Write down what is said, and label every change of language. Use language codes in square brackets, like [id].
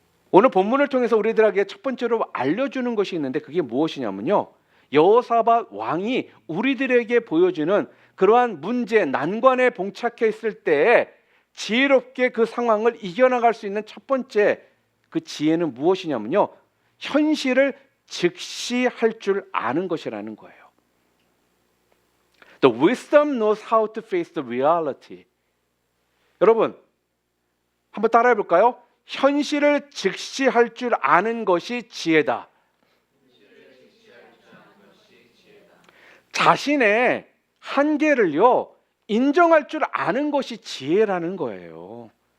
[ko] 오늘 본문을 통해서 우리들에게 첫 번째로 알려주는 것이 있는데 그게 무엇이냐면요, 여호사밧 왕이 우리들에게 보여주는 그러한 문제, 난관에 봉착해 있을 때 지혜롭게 그 상황을 이겨나갈 수 있는 첫 번째 그 지혜는 무엇이냐면요, 현실을 직시할 줄 아는 것이라는 거예요. [en] The wisdom knows how to face the reality. [ko] 여러분, 한번 따라해 볼까요? 현실을 직시할 줄 아는 것이 지혜다. 자신의 한계를요 인정할 줄 아는 것이 지혜라는 거예요.